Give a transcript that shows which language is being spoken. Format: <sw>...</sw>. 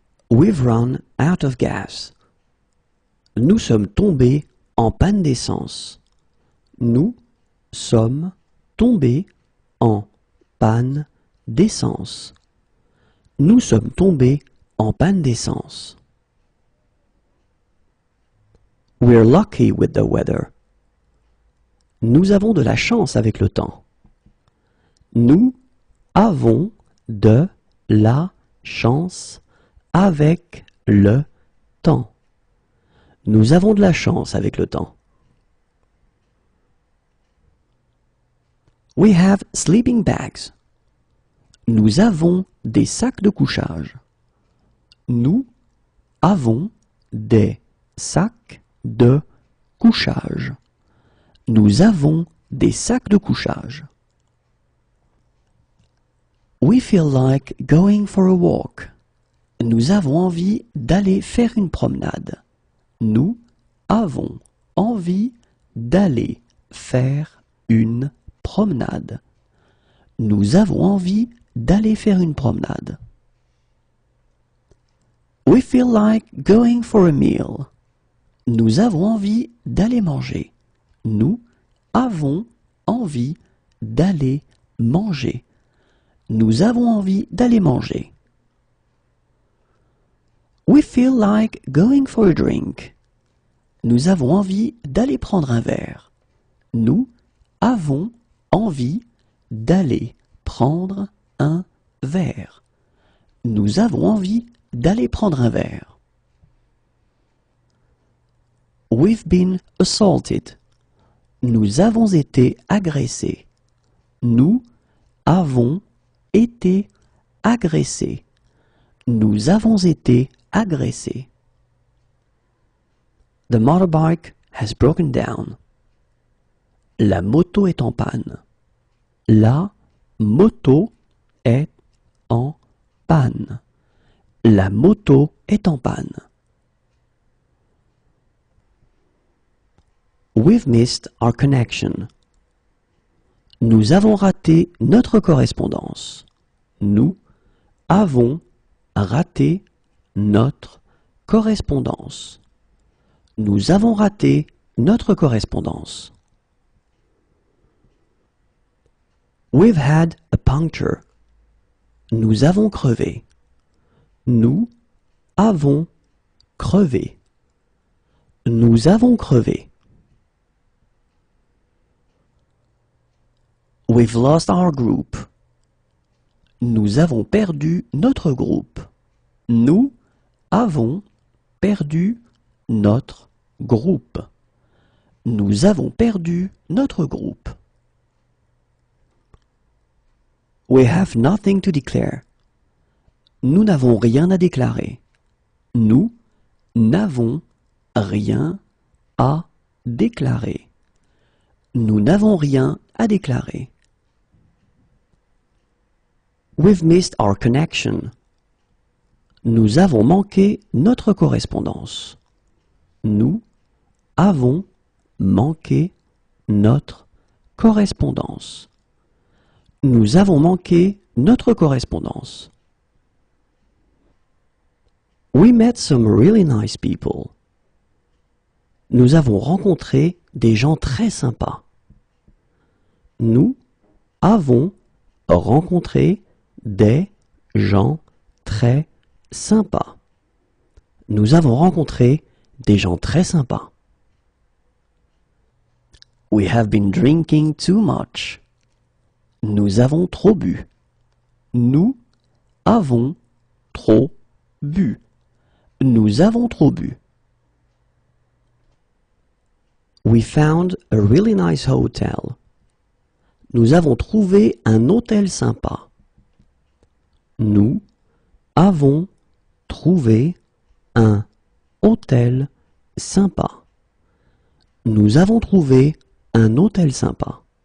<en>We've run out of gas.</en> <fr>Nous sommes tombés en panne d'essence. Nous sommes tombés en panne d'essence. Nous sommes tombés en panne d'essence.</fr> <en>We're lucky with the weather.</en> <fr>Nous avons de la chance avec le temps. Nous avons de la chance avec le temps. Nous avons de la chance avec le temps.</fr> <en>We have sleeping bags.</en> <fr>Nous avons des sacs de couchage. Nous avons des sacs de couchage. Nous avons des sacs de couchage.</fr> <en>We feel like going for a walk.</en> <fr>Nous avons envie d'aller faire une promenade. Nous avons envie d'aller faire une promenade. Nous avons envie d'aller faire une promenade.</fr> <en>We feel like going for a meal.</en> <fr>Nous avons envie d'aller manger. Nous avons envie d'aller manger. Nous avons envie d'aller manger.</fr> <en>We feel like going for a drink.</en> <fr>Nous avons envie d'aller prendre un verre. Nous avons envie d'aller prendre un verre. Nous avons envie d'aller prendre un verre.</fr> <en>We've been assaulted.</en> <fr>Nous avons été agressés. Nous avons été agressés. Nous avons été agressés.</fr> <en>The motorbike has broken down.</en> <fr>La moto est en panne. La moto est en panne. La moto est en panne.</fr> <en>We've missed our connection.</en> <fr>Nous avons raté notre correspondance. Nous avons raté notre correspondance. Nous avons raté notre correspondance.</fr> <en>We've had a puncture.</en> <fr>Nous avons crevé. Nous avons crevé. Nous avons crevé.</fr> <en>We've lost our group.</en> <fr>Nous avons perdu notre groupe. Nous avons perdu notre groupe. Nous avons perdu notre groupe.</fr> <en>We have nothing to declare.</en> <fr>Nous n'avons rien à déclarer. Nous n'avons rien à déclarer. Nous n'avons rien à déclarer.</fr> <en>We've missed our connection.</en> <fr>Nous avons manqué notre correspondance. Nous avons manqué notre correspondance. Nous avons manqué notre correspondance.</fr> <en>We met some really nice people.</en> <fr>Nous avons rencontré des gens très sympas. Nous avons rencontré des gens très sympas. Nous avons rencontré des gens très sympas.</fr> <en>We have been drinking too much.</en> <fr>Nous avons trop bu. Nous avons trop bu. Nous avons trop bu.</fr> <en>We found a really nice hotel.</en> <fr>Nous avons trouvé un hôtel sympa. Nous avons trouvé un hôtel sympa. Nous avons trouvé un hôtel sympa.</fr>